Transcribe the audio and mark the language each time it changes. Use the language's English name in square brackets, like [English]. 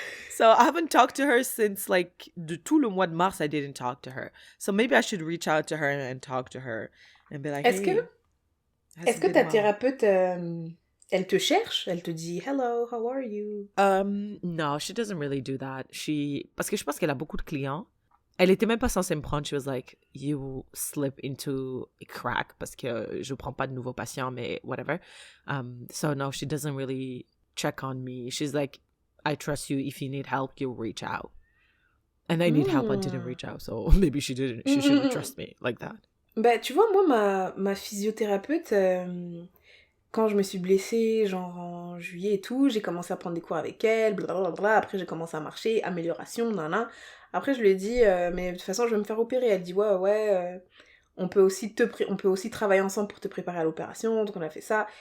[English] So I haven't talked to her since like [French] tout le mois de mars. [English] I didn't talk to her. So maybe I should reach out to her and talk to her and be like, [French] Est-ce que ta [English] well? [French] thérapeute, elle te cherche? Elle te dit, [English] hello, how are you? No, she doesn't really do that. [French] Parce que je pense qu'elle a beaucoup de clients. Elle était même pas censée me prendre. [English] She was like, you slip into a crack [French] parce que je prends pas de nouveaux patients, mais whatever. [English] So no, she doesn't really check on me. She's like, I trust you. If you need help, you'll reach out. And I need help. I didn't reach out, so maybe she didn't. She shouldn't trust me like that. [French] Bah, tu vois, moi, ma physiothérapeute, quand je me suis blessée, genre en juillet et tout, j'ai commencé à prendre des cours avec elle, blablabla. Après, j'ai commencé à marcher, amélioration, nanana. Après, je lui ai dit, mais de toute façon, je vais me faire opérer. Elle dit, ouais, on peut aussi travailler ensemble pour te préparer à l'opération. Donc, on a fait ça.